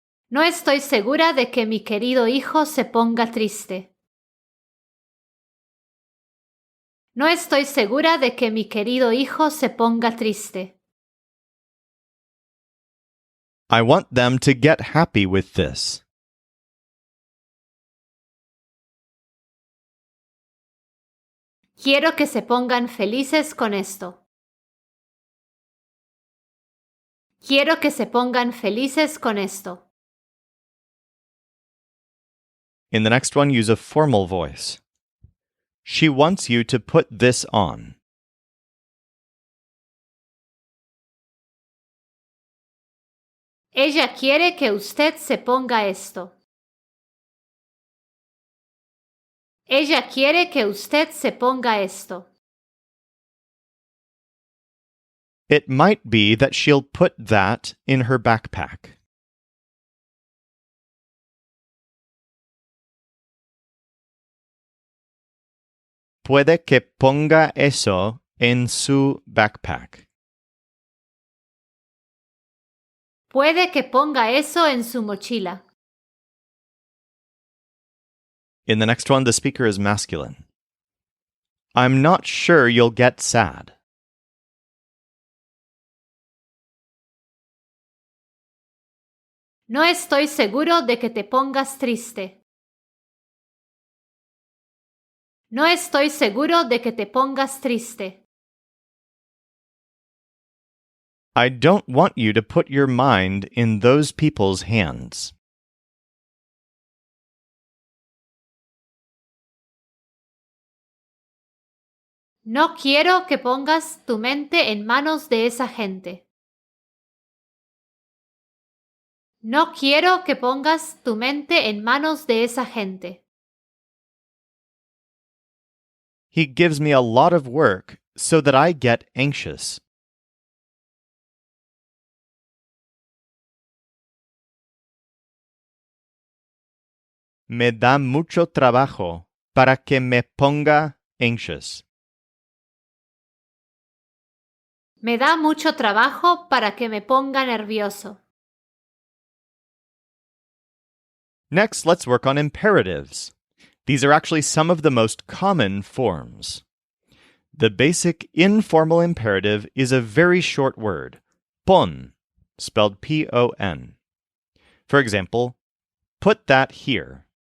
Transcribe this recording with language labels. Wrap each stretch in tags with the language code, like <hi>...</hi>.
<es>No estoy segura de que mi querido hijo se ponga triste. No estoy segura de que mi querido hijo se ponga triste.</es> <en>I want them to get happy with this.</en> <es>Quiero que se pongan felices con esto. Quiero que se pongan felices con esto.</es> <en>In the next one, use a formal voice. She wants you to put this on.</en> <es>Ella quiere que usted se ponga esto. Ella quiere que usted se ponga esto.</es> <en>It might be that she'll put that in her backpack.</en> <es>Puede que ponga eso en su</es> <en>backpack.</en> <es>Puede que ponga eso en su mochila.</es> <en>In the next one, the speaker is masculine. I'm not sure you'll get sad.</en> <es>No estoy seguro de que te pongas triste. No estoy seguro de que te pongas triste.</es> <en>I don't want you to put your mind in those people's hands.</en> <es>No quiero que pongas tu mente en manos de esa gente. No quiero que pongas tu mente en manos de esa gente.</es> <en>He gives me a lot of work so that I get anxious.</en> <es>Me da mucho trabajo para que me ponga</es> <en>anxious.</en> <es>Me da mucho trabajo para que me ponga nervioso.</es> <en>Next, let's work on imperatives. These are actually some of the most common forms. The basic informal imperative is a very short word, pon, spelled P-O-N. For example, put that here.</en>